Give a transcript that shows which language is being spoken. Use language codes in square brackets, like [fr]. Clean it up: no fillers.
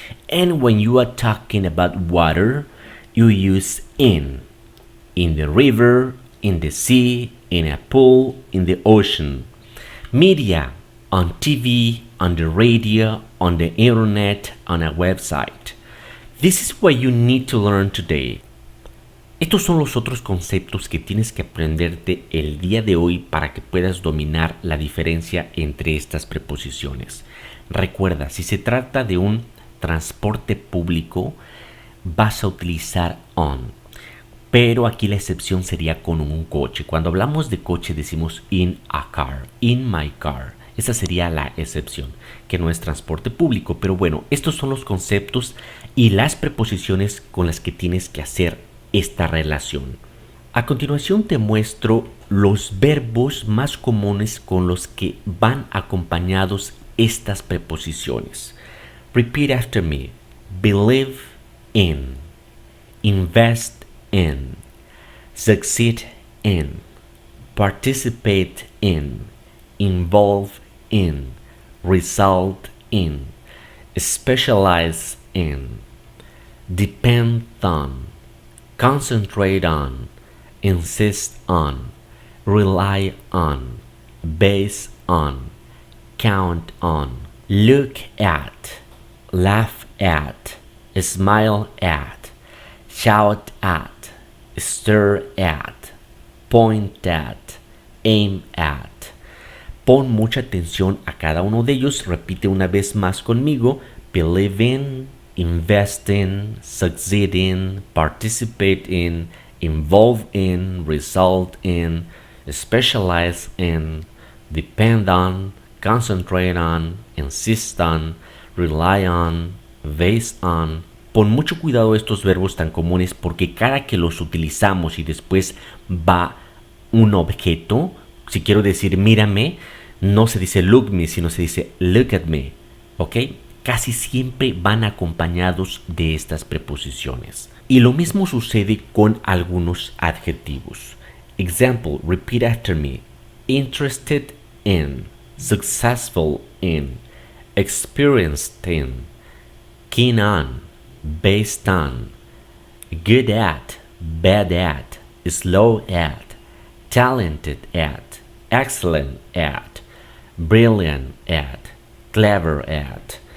[en] And when you are talking about water, you use in the river, in the sea, in a pool, in the ocean. Media, on TV, on the radio, on the internet, on a website. This is what you need to learn today. [es] Estos son los otros conceptos que tienes que aprenderte el día de hoy para que puedas dominar la diferencia entre estas preposiciones. Recuerda, si se trata de un transporte público, vas a utilizar on. Pero aquí la excepción sería con un coche. Cuando hablamos de coche decimos [en] in a car, in my car, [es] Esa sería la excepción, que no es transporte público. Pero bueno, estos son los conceptos y las preposiciones con las que tienes que hacer esta relación. A continuación te muestro los verbos más comunes con los que van acompañados estas preposiciones. [en] Repeat after me. Believe in, invest in, succeed in, participate in, involve in, result in, specialize in, depend on, concentrate on, insist on, rely on, base on, count on, look at, laugh at, smile at, shout at, stare at, point at, aim at. [es] Pon mucha atención a cada uno de ellos. Repite una vez más conmigo. [en] Believe in, invest in, succeed in, participate in, involve in, result in, specialize in, depend on, concentrate on, insist on, rely on, base on. [es] Pon mucho cuidado a estos verbos tan comunes porque cada que los utilizamos y después va un objeto, si quiero decir mírame, no se dice [en] look me, [es] sino se dice [en] look at me, [es] ¿ok? Casi siempre van acompañados de estas preposiciones. Y lo mismo sucede con algunos adjetivos. [en] Example, repeat after me. Interested in, successful in, experienced in, keen on, based on, good at, bad at, slow at, talented at, excellent at, brilliant at, clever at.